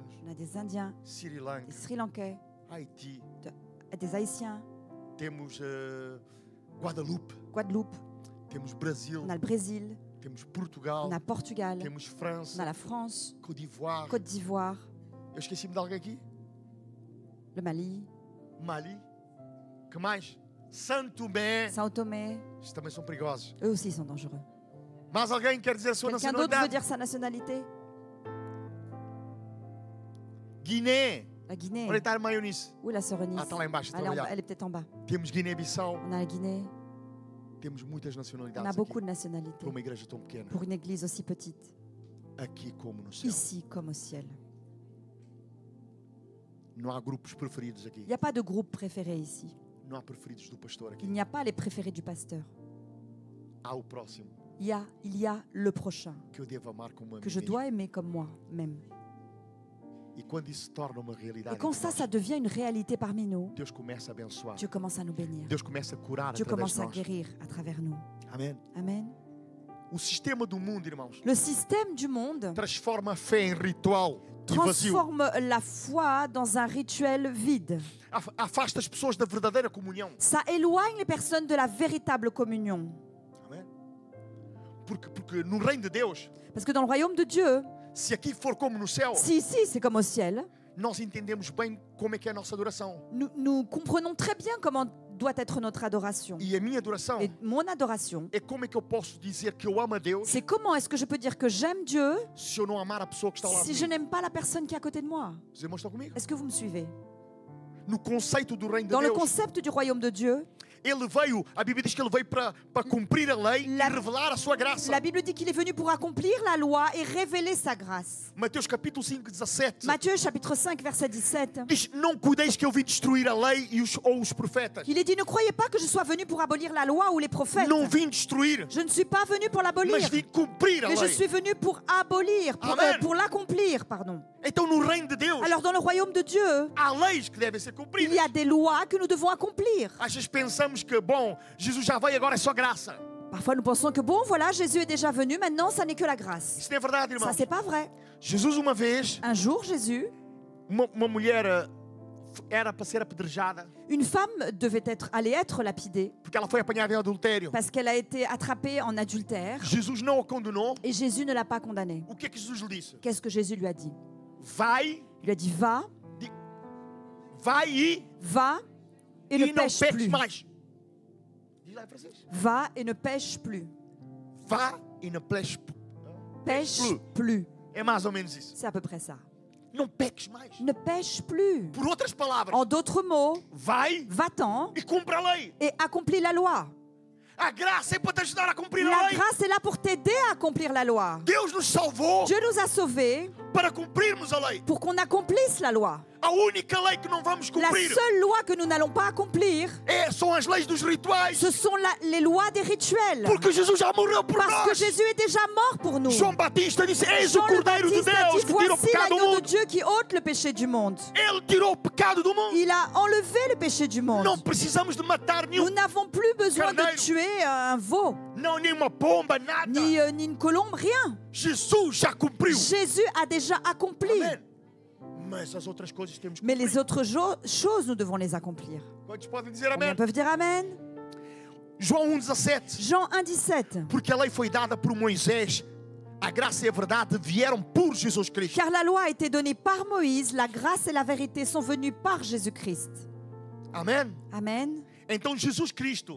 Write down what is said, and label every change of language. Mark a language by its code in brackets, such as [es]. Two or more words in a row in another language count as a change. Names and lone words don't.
[fr] On a des Indiens, Sri Lanka, des Sri Lankais, Haiti. des Haïtiens, [pt] Temos Guadalupe. [fr] Guadeloupe. [pt] Temos Brasil. [fr] On a le Brésil, [pt] Temos Portugal. [fr] on a Portugal, [pt] Temos [fr] on [pt] França. [fr] a la France, [pt] Côte d'Ivoire. [fr] Côte d'Ivoire, [pt] Eu esqueci-me de alguém aqui? [fr] le Mali, [pt] Mali. Que mais? Santo Tomé. [fr] Sao Tomé. [pt] Estes também são perigosos. [fr] Eux aussi sont dangereux. [pt] Mais alguém quer dizer a sua [fr] Quelqu'un d'autre veut [pt] nacionalidade? [fr] dire sa nationalité? [pt] Guiné. [fr] La Guinée. [pt] Onde está a irmã Eunice? [fr] Ou la sœur Eunice? [pt] Ah, está lá embaixo a [fr] Elle est, [pt] trabalhar. [fr] elle est peut-être en bas. [pt] Temos Guiné-Bissau. [fr] On a la Guinée. [pt] Temos muitas [fr] On a [pt] nacionalidades [fr] beaucoup [pt] aqui. [fr] de nationalités. [pt] Para uma igreja tão pequena. [fr] Pour une église aussi petite. [pt] Aqui como no céu. [fr] Ici comme au ciel. [pt] Não há grupos preferidos aqui. [fr] Il n'y a pas de groupe préféré ici. [pt] Não há preferidos do pastor aqui. [fr] Il n'y a pas les préférés du pasteur. [pt] Há o próximo [fr] Il y a le prochain [pt] que eu devo amar como a [fr] que [pt] mim [fr] je [pt] mesmo. [fr] dois aimer comme moi-même. [pt] E quando isso se torna uma realidade, [fr] Et quand [pt] entre nós, [fr] ça devient une réalité parmi nous, [pt] Deus começa a abençoar. [fr] Dieu commence à nous bénir. [pt] Deus começa a curar [fr] Dieu [pt] através [fr] commence [pt] de [fr] à [pt] nós. [fr] guérir à travers nous. [pt] Amém. [fr] Amen. [pt] O sistema do mundo, irmãos, [fr] Le système du monde [pt] transforma a fé em ritual e vazio. [fr] transforme la foi dans un rituel vide. [pt] Afasta as pessoas da verdadeira comunhão. [fr] Ça éloigne les personnes de la véritable communion. [pt] Amém. Porque no reino de Deus, [fr] Parce que dans le royaume de Dieu, [pt] se aqui for como no céu, [fr] si ici c'est comme au ciel, [pt] nós entendemos bem como é que é a nossa adoração. [fr] nous comprenons très bien comment doit être notre adoration. [pt] E a minha adoração [fr] Et mon adoration, [pt] é como é que eu posso dizer que eu amo a Deus [fr] c'est comment est-ce que je peux dire que j'aime Dieu [pt] se eu não amar a pessoa que está lá [fr] si je [pt] comigo. [fr] n'aime pas la personne qui est à côté de moi. [pt] Os irmãos estão comigo? [fr] Est-ce que vous me suivez? [pt] No conceito do reino de [fr] Dans le [pt] Deus, [fr] concept du royaume de Dieu, [pt] ele veio, a Bíblia diz que ele veio para cumprir a lei e revelar a sua graça. [fr] la Bible dit qu'il est venu pour accomplir la loi et révéler sa grâce. [pt] Mateus capítulo 5, 17 [fr] Matthieu chapitre 5 verset 17. [pt] diz: não cuideis que eu vim destruir a lei ou os profetas. [fr] Il est dit, ne croyez pas que je sois venu pour abolir la loi ou les prophètes. [pt] Não vim destruir, [fr] Je ne suis pas venu pour l'abolir, [pt] mas vim cumprir a [fr] mais je [pt] lei. [fr] suis venu pour abolir, [pt] Amen. [fr] pour l'accomplir, pardon. [pt] Então no reino de Deus [fr] Alors dans le royaume de Dieu, [pt] há leis que devem ser [fr] il [pt] cumpridas. [fr] y a des lois que nous devons accomplir. [pt] Às vezes pensamos que, bom, Jesus já veio, agora é só graça. [fr] Parfois nous pensons que bon, voilà, Jésus est déjà venu, maintenant ça n'est que la grâce. [pt] Isso não é verdade, irmão. [fr] Ça, c'est pas vrai. [pt] Jesus uma vez, [fr] Un jour, Jésus, [pt] uma mulher era para ser apedrejada [fr] une femme allait être lapidée [pt] porque ela foi apanhada em adultério. [fr] parce qu'elle a été attrapée en adultère [pt] Jesus não a condenou. [fr] et Jésus ne l'a pas condamnée. [pt] O que é que Jesus lhe disse? [fr] Qu'est-ce que Jésus lui a dit? [pt] Vai, [fr] Il lui a dit, va [pt] vai [fr] et ne [pt] e não [fr] pêche [pt] peques [fr] plus. [pt] mais. Diz lá em francês. [fr] Va et ne pêche plus. [pt] Vá e não peques. [fr] Pêche plus. [pt] É mais ou menos isso. [fr] C'est à peu près ça. [pt] Não peques mais. [fr] Ne pêche plus. [pt] Por outras palavras, [fr] En d'autres mots, [pt] vai [fr] va-t'en [pt] e cumpre a lei. [fr] et accomplis la loi. [pt] A graça é para te ajudar a cumprir a [fr] La [pt] lei. [fr] grâce est là pour t'aider à accomplir la loi. [pt] Deus nos salvou [fr] Dieu nous a sauvés [pt] para cumprirmos a lei. [fr] pour qu'on accomplisse la loi. [pt] A única lei que não vamos [fr] La [pt] cumprir [fr] seule loi que nous n'allons pas accomplir, [pt] são as leis dos rituais. [fr] ce sont les lois des rituels. [pt] Porque Jesus já morreu por [fr] Parce que [pt] nós. [fr] Jésus est déjà mort pour nous. [pt] João Batista disse: Eis o [fr] Jean le [pt] Cordeiro de [fr] Baptiste a [pt] Deus [fr] dit, [pt] que tira o [fr] voici [pt] pecado do [fr] l'agneau de [pt] mundo. [fr] Dieu qui ôte le péché du monde. [pt] Ele tirou o pecado do mundo. [fr] Il a enlevé le péché du monde. [pt] Não precisamos de matar [fr] Nous [pt] nenhum, [fr] n'avons plus besoin de [pt] Carneiro. [fr] tuer un veau, [pt] não nenhuma pomba, nada. [fr] ni une colombe, rien. [pt] Jesus já cumpriu. [fr] Jésus a déjà accompli. [pt] Amém. Mas as outras coisas temos que [fr] Mais [pt] cumprir. [fr] les autres choses, nous devons les accomplir. [pt] Quantos podem dizer [fr] Combien [pt] amém? [fr] peuvent dire Amen? [pt] João 1,17. [fr] Jean 1,17. [pt] Porque a lei foi dada por Moisés, a graça e a verdade vieram por Jesus Cristo. [fr] Car la loi a été donnée par Moïse, la grâce et la vérité sont venues par Jésus-Christ. [pt] Amém? [fr] Amen. [pt] Então Jesus Cristo,